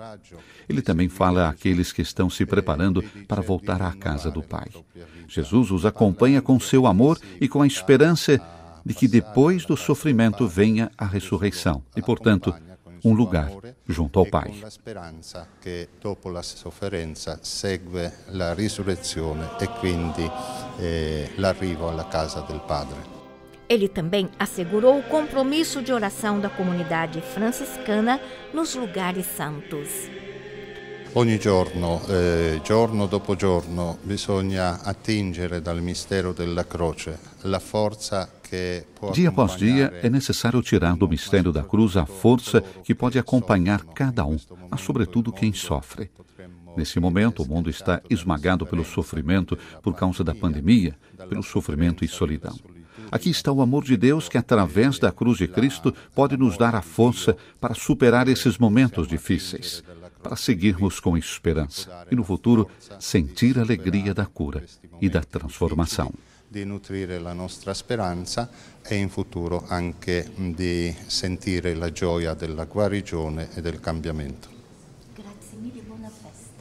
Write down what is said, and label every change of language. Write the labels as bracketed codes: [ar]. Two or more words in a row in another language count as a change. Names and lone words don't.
[pt] Ele também fala àqueles que estão se preparando para voltar à casa do Pai. Jesus os acompanha com seu amor e com a esperança de que depois do sofrimento venha a ressurreição e, portanto, um lugar junto ao Pai. Com a esperança que [it] dopo la sofferenza segue la risurrezione e quindi l'arrivo alla casa del Padre. [pt] Ele também assegurou o compromisso de oração da comunidade franciscana nos lugares santos. [it] Ogni giorno, giorno dopo giorno, bisogna attingere dal mistero della croce la forza che può [pt] Dia após dia, é necessário tirar do mistério da cruz a força que pode acompanhar cada um, mas sobretudo quem sofre. Nesse momento, o mundo está esmagado pelo sofrimento por causa da pandemia, pelo sofrimento e solidão. Aqui está o amor de Deus que, através da cruz de Cristo, pode nos dar a força para superar esses momentos difíceis, para seguirmos com esperança e, no futuro, sentir a alegria da cura e da transformação. [it] Di nutrire la nostra speranza e in futuro anche di sentire la gioia della guarigione e del cambiamento. Grazie mille, buona festa.